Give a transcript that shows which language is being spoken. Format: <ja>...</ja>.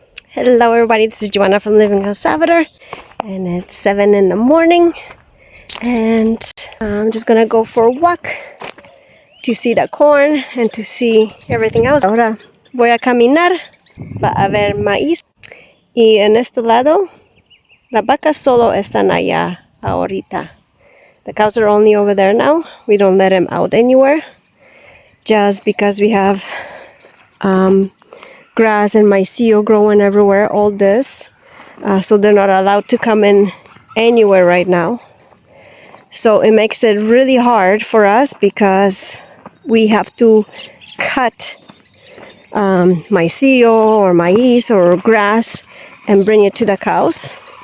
<en>Hello everybody, this is Joanna from Living in Salvador, and it's 7 in the morning, and I'm just gonna go for a walk to see the corn and to see everything else.</en> <es>Ahora voy a caminar, va a haber maíz, y en este lado las vacas solo están allá ahorita.</es> <en>The cows are only over there now. We don't let them out anywhere just because we have grass and myceo growing everywhere, all this. So they're not allowed to come in anywhere right now. So it makes it really hard for us because we have to cut myceo or maize or grass and bring it to the cows.</en>